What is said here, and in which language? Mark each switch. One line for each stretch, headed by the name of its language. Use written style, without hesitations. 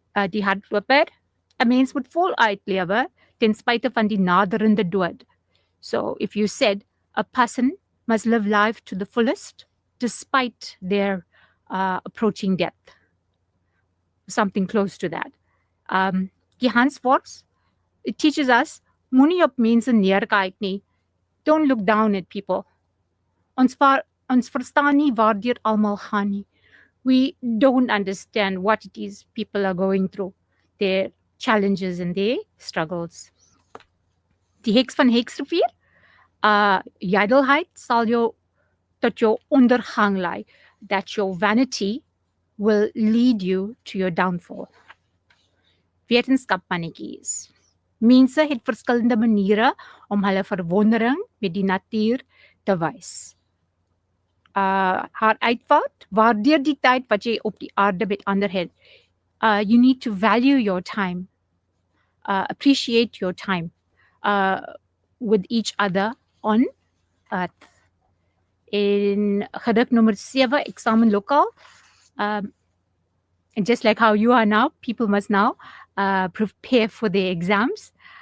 Afrikaans: Die hardloper, 'n mens moet voluit lewe ten spyte van die naderende dood.
English: So if you said a person must live life to the fullest despite their approaching death. Something close to that. Die Hansworts, it teaches us,
Afrikaans: moenie op mense neerkyk nie.
English: Don't look down at people.
Afrikaans: Ons verstaan nie waardeur almal gaan nie.
English: We don't understand what it is people are going through, their challenges and their struggles.
Afrikaans: Die heks van Heksrivier, jydelheid sal jou tot jou ondergang lei,
English: that your vanity will lead you to your downfall.
Afrikaans: Wetenskapmannetjies. Mense het verskillende maniere om hulle verwondering met die natuur te wys. Haar uitvaart, waardeur die tyd wat jy op die aarde met ander het.
English: You need to value your time, appreciate your time with each other on earth.
Afrikaans: In gedig nommer 7,
English: examenlokaal, and just like how you are now, people must now prepare for their exams.